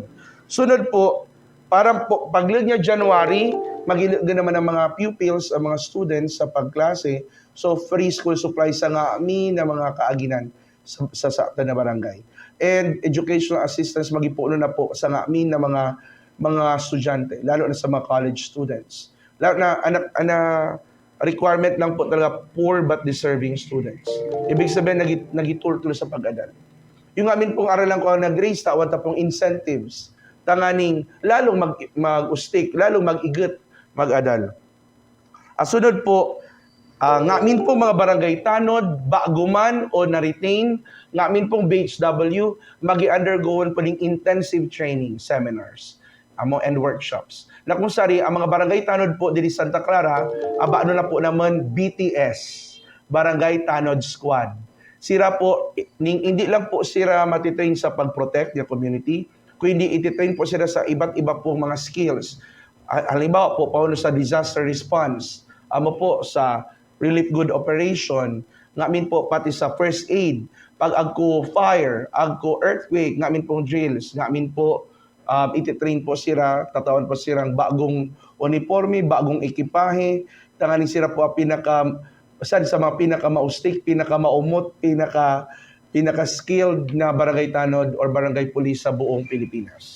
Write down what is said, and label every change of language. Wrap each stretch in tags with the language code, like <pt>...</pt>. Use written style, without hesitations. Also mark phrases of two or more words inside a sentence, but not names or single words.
<bik>Sunod po, parang po, paglag niya January, magilinigan naman ng mga pupils, ang mga students sa pagklase, so</bik> <en>free school supplies</en> <bik>sa nga amin na mga kaaginan sa na barangay.</bik> <en>And educational assistance</en> <bik>magipuno na po sa nga amin na mga estudyante, lalo na sa mga college students.</bik> <tl>Lalo na requirement lang po talaga</tl> <en>poor but deserving students.</en> <tl>Ibig sabihin,</tl> <bik>nagitultulo sa pag-adal. Yung amin pong aralan ko nag-raise, tawad na pong incentives, tanganing lalong mag-ustik, lalong mag-igot, mag-adal. Sunod po, ngamin pong mga barangay Tanod, Baguman o na-retain, ngamin pong BHW, magi-undergoon po ng</bik> <en>intensive training seminars and workshops.</en> <bik>Na kung sari, ang mga barangay Tanod po dili Santa Clara, ano na po naman BTS, Barangay Tanod Squad.</bik> <tl>Sira po, hindi lang po sila matitrain sa pag-protect</tl> <en>the community,</en> <tl>kundi ititrain po sila sa iba't iba pong mga skills.</tl> <bik>Halimbawa po, paano sa disaster response, po sa</bik> <en>relief good operation,</en> <bik>ngamin po pati sa</bik> <en>first aid,</en> <bik>pag agko fire, agko earthquake, ngamin pong drills, ngamin po ititrain po sila, tatawan po silang bagong uniforme, bagong ekipahe, tanganin sila po pinaka usan sa mga pinakamaustik, pinakamaumot, pinaka-skilled na barangay tanod or barangay police sa buong Pilipinas.</bik>